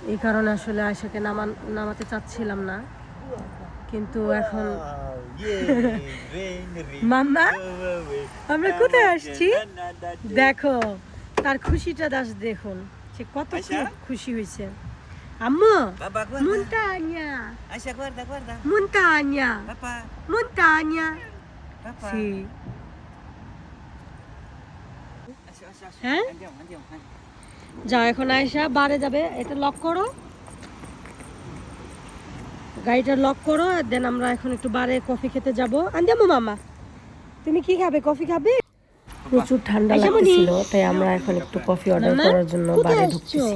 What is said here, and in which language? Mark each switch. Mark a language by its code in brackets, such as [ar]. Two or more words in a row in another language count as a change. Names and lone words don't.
[bn] এই কারণে আসলে আয়েশাকে নামাতে চাচ্ছিলাম না, কিন্তু এখন মাম্মা আমরা কোথায় আসছি দেখো, তার খুশিটা দেখুন, সে কত খুশি হয়েছে। আম্মু [it] Papa, guarda. montagna Aisha, guarda, guarda. montagna Papa, montagna papa. sì Aisha, Aisha, Aisha. [bn] হ্যাঁ [it] Andiamo, andiamo. [bn] যাও এখন আয়েশা বারে যাবে, এটা লক করো, গাড়িটা লক করো, দেন আমরা এখন একটু বারে কফি খেতে যাবো। আন্দিয়ামু মামা, তুমি কি খাবে, কফি খাবে? প্রচুর ঠান্ডা লাগছিল, তাই আমরা এখন একটু কফি অর্ডার করার জন্য বারে ঢুকতেছি।